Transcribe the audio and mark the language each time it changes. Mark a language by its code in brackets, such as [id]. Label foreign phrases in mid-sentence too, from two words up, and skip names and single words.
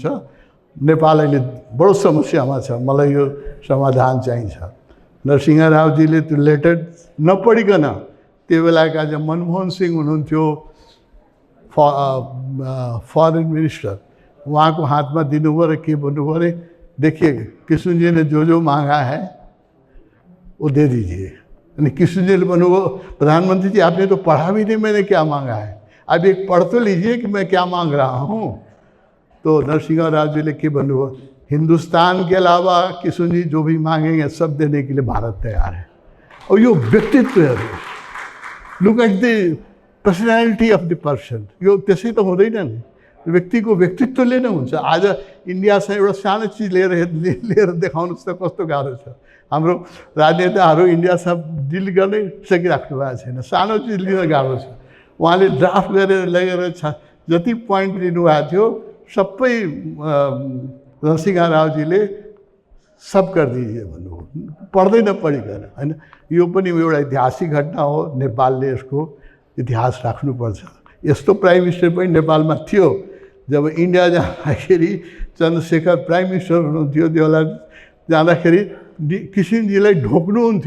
[ne] नेपाल अहिले बडो समस्यामा छ, मलाई यो समाधान चाहिन्छ। नरसिंह रावजीले त्यो लेटर नपढिकन त्यो बेलाका जो मनमोहन सिंह हुनुहुन्थ्यो [en] foreign minister, [ne] उहाँको हातमा दिनुभयो र के भन्नुभयो अरे, [hi] देखिए किशन जी ने जो मांगा है वो दे दीजिए। यानी किशन जी ने भन्नुभयो, प्रधानमंत्री जी आपने तो पढ़ा भी नहीं मैंने क्या मांगा है, अब एक पढ़ तो लीजिए कि मैं क्या मांग रहा हूँ। तो नरसिंह राव जी ने [ne] के भन्नुभयो, [hi] हिंदुस्तान के अलावा किशन जी जो भी मांगेंगे सब देने के लिए भारत तैयार है। और यो व्यक्तित्व है, [en] look at the personality of the person. [ne] यो त्यसै त हुँदैन नि, व्यक्तिको व्यक्तित्वले नै हुन्छ। आज इन्डियासँग एउटा सानो चिज लिएर देखाउनुहोस् त कस्तो गाह्रो छ। हाम्रो राजनेताहरू इन्डियासँग डिल गर्नै सकिराख्नु भएको छैन, सानो चिज लिन गाह्रो छ। उहाँले ड्राफ्ट गरेर लगेर जति पोइन्ट लिनुभएको थियो सबै नरसिंह रावजीले [hi] सब कर दीजिए [ne] भन्नुभयो, पढ्दै नपढिकन, होइन। यो पनि एउटा ऐतिहासिक घटना हो, नेपालले यसको इतिहास राख्नुपर्छ। यस्तो [en] prime minister [ne] पनि नेपालमा थियो। जब इन्डिया जाँदाखेरि चन्द्रशेखर [en] prime minister [ne] हुनुहुन्थ्यो, त्यो बेला जाँदाखेरि किशनजीलाई ढोक्नुहुन्थ्यो।